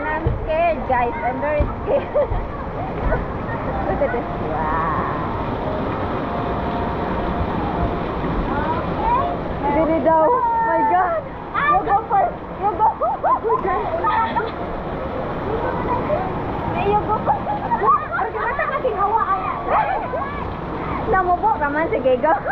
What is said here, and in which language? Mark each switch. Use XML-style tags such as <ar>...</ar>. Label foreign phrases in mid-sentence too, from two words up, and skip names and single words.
<en>I'm scared, guys. I'm very scared. Look at this. Wow. Did it go? My God. You go first. You go. You go first.</en> <war>Namubo ka man, sige,</war> <en>go.</en>